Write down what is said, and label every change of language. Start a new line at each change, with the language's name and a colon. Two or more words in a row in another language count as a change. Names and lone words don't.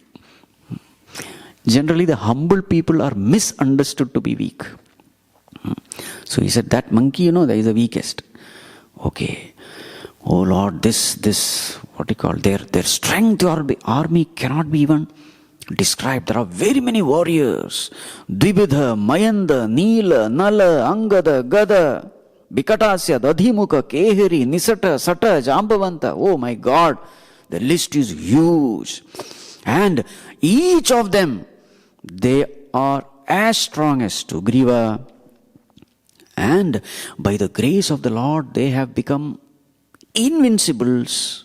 English: Generally, the humble people are misunderstood to be weak. So he said, that monkey, that is the weakest. Okay. Oh Lord, this, what do you call, their strength or the army cannot be even described. There are very many warriors. Dvibidha, Mayanda, Neela, Nala, Angada, Gada, Bikatasya, Dadhimuka, Keheri, Nisata, Sata, Jambavanta. Oh my God. The list is huge. And each of them, they are as strong as Sugriva. And by the grace of the Lord, they have become invincibles.